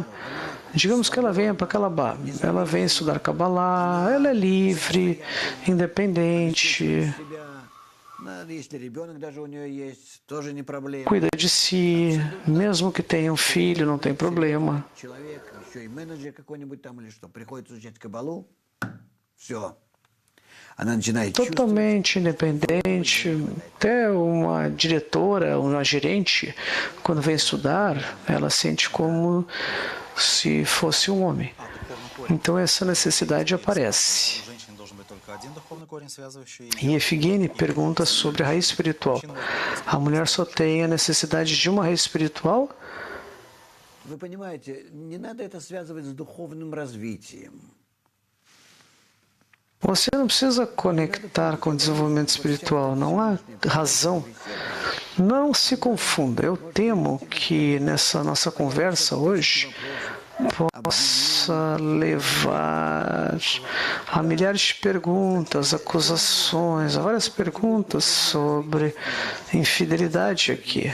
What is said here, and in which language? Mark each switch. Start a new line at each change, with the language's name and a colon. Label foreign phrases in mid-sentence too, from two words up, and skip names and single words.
Portuguese: Digamos que ela venha para Kalabá, ela vem estudar Kabbalah, ela é livre, independente, cuida de si, mesmo que tenha um filho, não tem problema.
Russian: еще и менеджер какой-нибудь там или что, приходит изучать кабалу, все. Она начинает чувствовать.
Portuguese: Totalmente independente, até uma diretora, uma gerente, quando vem estudar, ela sente como se fosse um homem. Então essa necessidade aparece. E Efigênia pergunta sobre a raiz espiritual. A mulher só tem a necessidade de uma raiz espiritual?
Russian: Вы понимаете, не надо это связывать с духовным развитием.
Portuguese: Você não precisa conectar com o desenvolvimento espiritual, não há razão. Não se confunda. Eu temo que nessa nossa conversa hoje possa levar a milhares de perguntas, acusações, a várias perguntas sobre infidelidade aqui.